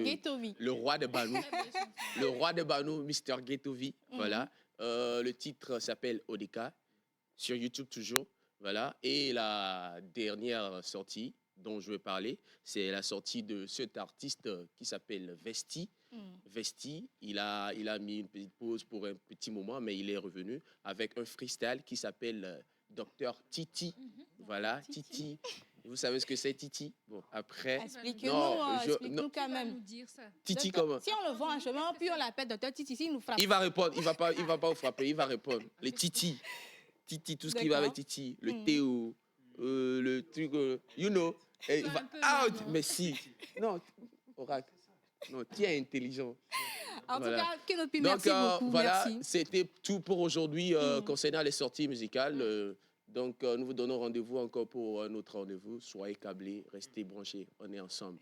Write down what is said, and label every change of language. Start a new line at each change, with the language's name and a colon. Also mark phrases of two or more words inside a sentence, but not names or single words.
French: Ghettovi. le roi de Banou, le roi de Banou, Mr. Ghettovi. Voilà, le titre s'appelle Odeka sur YouTube toujours. Voilà, et la dernière sortie dont je vais parler, c'est la sortie de cet artiste qui s'appelle Vesti. Vesti, il a mis une petite pause pour un petit moment, mais il est revenu avec un freestyle qui s'appelle Dr Titi. Voilà, Titi. Vous savez ce que c'est Titi? Bon, après. Explique-nous quand même. Titi comment? Si on le voit en chemin, puis on l'appelle Dr Titi, il nous frappe. Il va répondre, il va pas vous frapper, il va répondre. Les Titi. Titi, tout ce qui va avec Titi. Le Théo, le truc,
English: you know.
French: Et il va out. Mais si. Non, Oracle. Non, tu es intelligent. En Voilà. tout cas, Kenopi, Donc, merci beaucoup. voilà, Merci. c'était tout pour aujourd'hui concernant les sorties musicales. Donc, nous vous donnons rendez-vous encore pour un autre rendez-vous. Soyez câblés, restez branchés, on est ensemble.